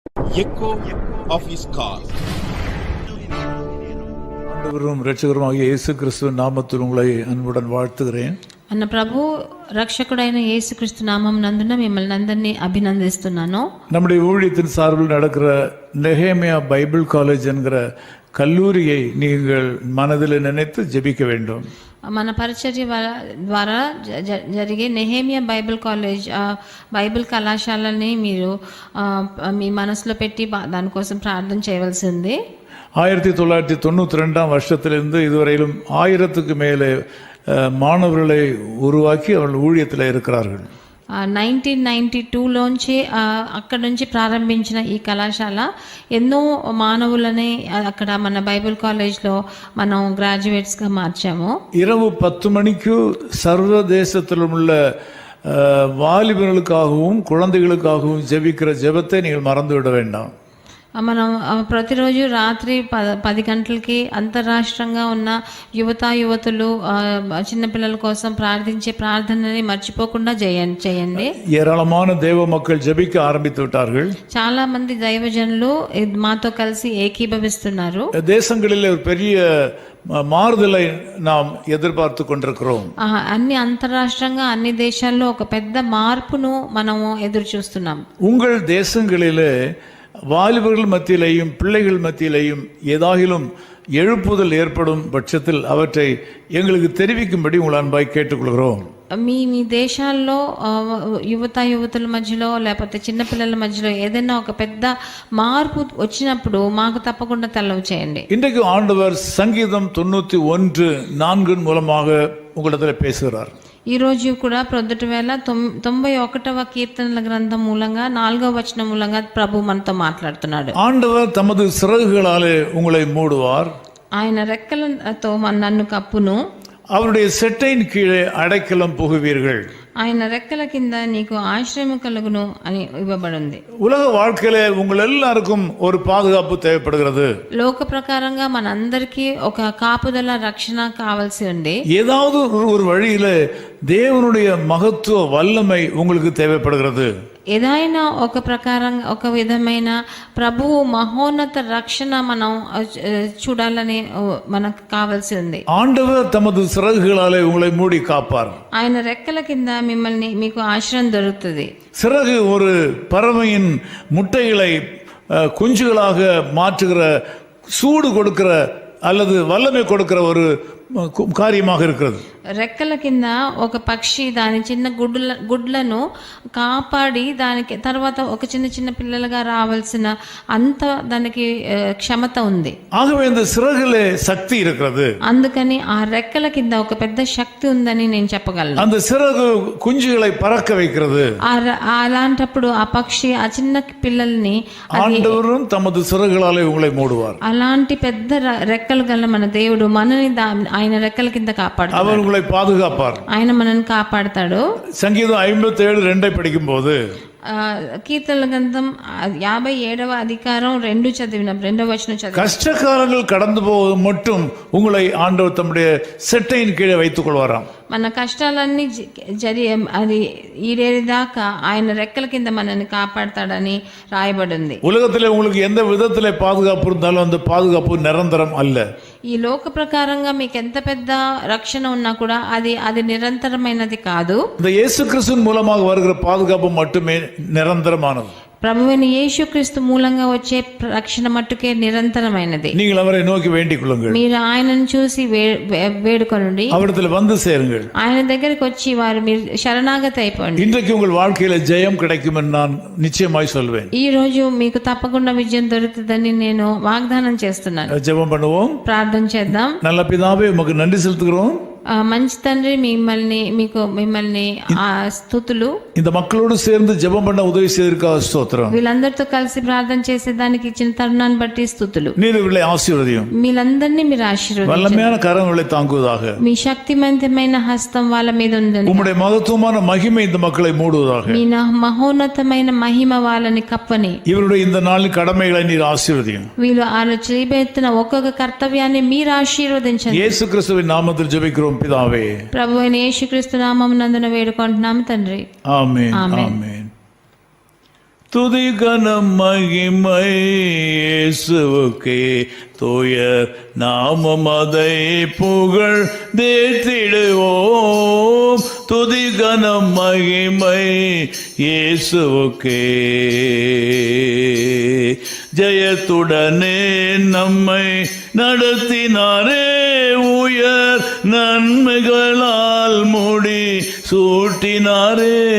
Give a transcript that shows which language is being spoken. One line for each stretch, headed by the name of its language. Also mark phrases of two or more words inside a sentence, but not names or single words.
English: echo of his call.
Tamil: ஆண்டவரும் இரட்சகருமாகிய இயேசு கிறிஸ்துவின் நாமத்தில் உங்களை அன்புடன் வாழ்த்துகிறேன்.
Telugu: మన ప్రభు రక్షకుడైన యేసుక్రీస్తు నామం నందున మిమ్మల్ని అందరినీ అభినందిస్తున్నాను.
Tamil: நம்முடைய ஊழியத்தின் சார்பில் நடக்கிற நெகேமியா பைபிள் காலேஜ் என்கிற கல்லூரியை நீங்கள் மனதில் நினைத்து ஜெபிக்க வேண்டும்.
Telugu: మన పరిచర్య ద్వారా జరిగే నెహేమియా బైబిల్ కాలేజ్ బైబిల్ కళాశాలని మీరు మీ మనసులో పెట్టి దానికోసం ప్రార్థన చేయవలసి ఉంది.
Tamil: 1992 வருஷத்திலிருந்து இதுவரையிலும் 1000க்கு மேலே மாணவர்களை உருவாக்கி அவர்கள் ஊழியத்தில் இருக்கிறார்கள்.
Telugu: 1992లోంచి అక్కడి నుంచి ప్రారంభించిన ఈ కళాశాల ఎన్నో మానవులని అక్కడ మన బైబిల్ కాలేజ్లో మనం గ్రాడ్యుయేట్స్గా మార్చాము.
Tamil: இரவு 10 மணிக்கு சர்வதேசத்தில் உள்ள வாலிபர்களுக்காகவும் குழந்தைகளுக்காகவும் ஜெபிக்கிற ஜெபத்தை நீங்கள் மறந்துவிட வேண்டாம்.
Telugu: మనం ప్రతిరోజు రాత్రి 10 గంటలకి అంతర్రాష్ట్రంగా ఉన్న యువతులు చిన్నపిల్లల కోసం ప్రార్థించే ప్రార్థనని మర్చిపోకుండా చేయండి.
Tamil: ஏராளமான தேவ மக்கள் ஜெபிக்க ஆரம்பித்து விட்டார்கள்.
Telugu: చాలా మంది దైవజనులు మాతో కలిసి ఏకీభవిస్తున్నారు.
Tamil: தேசங்களில் ஒரு பெரிய மாறுதலை நாம் எதிர்பார்த்து கொண்டிருக்கிறோம்.
Telugu: అన్ని అంతర్రాష్ట్రంగా అన్ని దేశాల్లో ఒక పెద్ద మార్పును మనము ఎదురు చూస్తున్నాం.
Tamil: உங்கள் தேசங்களிலே வாலிபர்கள் மத்தியிலேயும் பிள்ளைகள் மத்தியிலேயும் ஏதாகிலும் எழுப்புதல் ஏற்படும் பட்சத்தில் அவற்றை எங்களுக்கு தெரிவிக்கும்படி உங்கள் அன்பாய் கேட்டுக்கொள்கிறோம்.
Telugu: మీ దేశాల్లో యువతుల మధ్యలో లేకపోతే చిన్నపిల్లల మధ్యలో ఏదైనా ఒక పెద్ద మార్పు వచ్చినప్పుడు మాకు తప్పకుండా తెలవు చేయండి.
Tamil: இன்றைக்கு ஆண்டவர் சங்கீதம் 91:4 மூலமாக உங்களிடத்தில் பேசுகிறார்.
Telugu: ఈ రోజు కూడా ప్రొద్దుట వేళ 91వ కీర్తనల గ్రంథం మూలంగా 4వ వచనం మూలంగా ప్రభు మనతో మాట్లాడుతున్నాడు.
Tamil: ஆண்டவர் தமது சிறகுகளாலே உங்களை மூடுவார்.
Telugu: ఆయన రెక్కలతో నన్ను కప్పును.
Tamil: அவருடைய செட்டையின் கீழே அடைக்கலம் புகுவீர்கள்.
Telugu: ఆయన రెక్కల కింద నీకు ఆశ్రయం కలుగును అని ఇవ్వబడింది.
Tamil: உலக வாழ்க்கையிலே உங்கள் எல்லாருக்கும் ஒரு பாதுகாப்பு தேவைப்படுகிறது.
Telugu: లోక ప్రకారంగా మనందరికీ ఒక కాపుదల రక్షణ కావాల్సి ఉంది.
Tamil: ஏதாவது ஒரு வழியில தேவனுடைய மகத்துவ வல்லமை உங்களுக்கு தேவைப்படுகிறது.
Telugu: ఏదైనా ఒక ప్రకారంగా ఒక విధమైన ప్రభువు మహోన్నత రక్షణ మనం చూడాలని మనకు కావాల్సి ఉంది.
Tamil: ஆண்டவர் தமது சிறகுகளாலே உங்களை மூடி காப்பார்.
Telugu: ఆయన రెక్కల కింద మిమ్మల్ని మీకు ఆశ్రయం దొరుకుతుంది.
Tamil: சிறகு ஒரு பறவையின் முட்டைகளை குஞ்சுகளாக மாற்றுகிற, சூடு கொடுக்கிற அல்லது வல்லமை கொடுக்கிற ஒரு காரியமாக இருக்கிறது.
Telugu: రెక్కల కింద ఒక పక్షి దాని చిన్న గుడ్లను కాపాడి దానికి తర్వాత ఒక చిన్న పిల్లలుగా రావాల్సిన అంత దానికి క్షమత ఉంది.
Tamil: ஆகவே இந்த சிறகுலே சக்தி இருக்கிறது.
Telugu: అందుకని ఆ రెక్కల కింద ఒక పెద్ద శక్తి ఉందని నేను చెప్పగలను.
Tamil: அந்த சிறகு குஞ்சுகளை பறக்க வைக்கிறது.
Telugu: అలాంటప్పుడు ఆ పక్షి ఆ చిన్న పిల్లల్ని
Tamil: ஆண்டவரும் தமது சிறகுகளாலே உங்களை மூடுவார்.
Telugu: అలాంటి పెద్ద రెక్కలు గల మన దేవుడు మనని ఆయన రెక్కల కింద కాపాడుతాడు.
Tamil: அவர் உங்களை பாதுகாப்பார்.
Telugu: ఆయన మనల్ని కాపాడతాడు.
Tamil: சங்கீதம் 57:2 படிக்கும்போது
Telugu: కీర్తనల గ్రంథం 57వ అధికారం 2వ వచనం చదివి,
Tamil: கஷ்டகாலங்கள் கடந்து போவது மட்டும் உங்களை ஆண்டவர் தம்முடைய செட்டையின் கீழே வைத்துக் கொள்வாராம்.
Telugu: మన కష్టాలన్నీ అది ఈడేదాకా ఆయన రెక్కల కింద మనల్ని కాపాడతాడని రాయబడింది.
Tamil: உலகத்திலே உங்களுக்கு எந்த விதத்திலே பாதுகாப்பு இருந்தாலும் அந்த பாதுகாப்பு நிரந்தரம் அல்ல.
Telugu: ఈ లోక ప్రకారంగా మీకు ఎంత పెద్ద రక్షణ ఉన్నా కూడా అది నిరంతరమైనది కాదు.
Tamil: இந்த இயேசு கிறிஸ்துவின் மூலமாக வருகிற பாதுகாப்பு மட்டுமே நிரந்தரமானது.
Telugu: ప్రభువైన యేసుక్రీస్తు మూలంగా వచ్చే రక్షణ మట్టుకే నిరంతరమైనది.
Tamil: நீங்கள் அவரை நோக்கி வேண்டிக் கொள்ளுங்கள்.
Telugu: మీరు ఆయనను చూసి వేడుకొనండి.
Tamil: அவரிடத்தில் வந்து சேருங்கள்.
Telugu: ఆయన దగ్గరికి వచ్చి మీరు శరణాగతి అయిపోండి.
Tamil: இன்றைக்கு உங்கள் வாழ்க்கையில ஜெயம் கிடைக்கும் என்று நான் நிச்சயமாய் சொல்வேன்.
Telugu: ఈ రోజు మీకు తప్పకుండా విజయం దొరుకుతుందని నేను వాగ్దానం చేస్తున్నాను.
Tamil: ஜெபம் பண்ணுவோம்.
Telugu: ప్రార్థన చేద్దాం.
Tamil: நல்ல பிதாவே, உமக்கு நன்றி செலுத்துகிறோம்.
Telugu: మంచి తండ్రి, మిమ్మల్ని స్తుతులు.
Tamil: இந்த மக்களோடு சேர்ந்து ஜெபம் பண்ண உதவி செய்திருக்காக ஸ்தோத்திரம்.
Telugu: వీళ్ళందరితో కలిసి ప్రార్థన చేసేదానికి ఇచ్చిన తరుణాన్ని బట్టి స్తుతులు.
Tamil: நீர் இவர்களை ஆசீர்வதியும்.
Telugu: మీరందరినీ మీరు ఆశీర్వదించండి.
Tamil: வல்லமையான கரம் இவர்களை தாங்குவதாக.
Telugu: మీ శక్తివంతమైన హస్తం వాళ్ళ మీద ఉందని.
Tamil: உம்முடைய மகத்துவமான மகிமை இந்த மக்களை மூடுவதாக.
Telugu: మీ మహోన్నతమైన మహిమ వాళ్ళని కప్పని.
Tamil: இவருடைய இந்த நாளின் கடமைகளை நீர் ஆசீர்வதியும்.
Telugu: వీళ్ళు చేయబెత్తిన ఒక్కొక్క కర్తవ్యాన్ని మీరు ఆశీర్వదించండి.
Tamil: இயேசு கிறிஸ்துவின் நாமத்தில் ஜெபிக்கிறோம் பிதாவே.
Telugu: ప్రభువైన యేసుక్రీస్తు నామమునందున వేడుకుంటున్నాము తండ్రి. ఆమేన్. ఆమేన్.
Tamil: துதி கனம் மகிமை இயேசுவுக்கே, தூயர் நாமம் அதை புகழ் தேற்றிடுவோம். துதி கனம் மகிமை இயேசுவுக்கே. ஜெயத்துடனே நம்மை நடத்தினாரே, உயர் நன்மைகளால் முடி சூட்டினாரே.